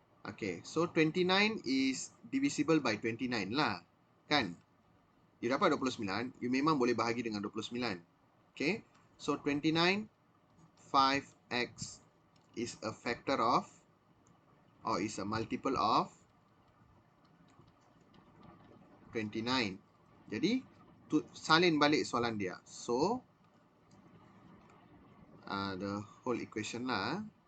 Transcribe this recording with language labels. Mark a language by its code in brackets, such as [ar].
[en] Okay, so 29 is divisible by 29 lah. [ms] Kan? You dapat 29, you memang boleh bahagi dengan 29. [en] Okay, so 29, 5x is a factor of, or is a multiple of 29. [ms] Jadi, salin balik soalan dia. [en] So, the whole equation [ms] lah.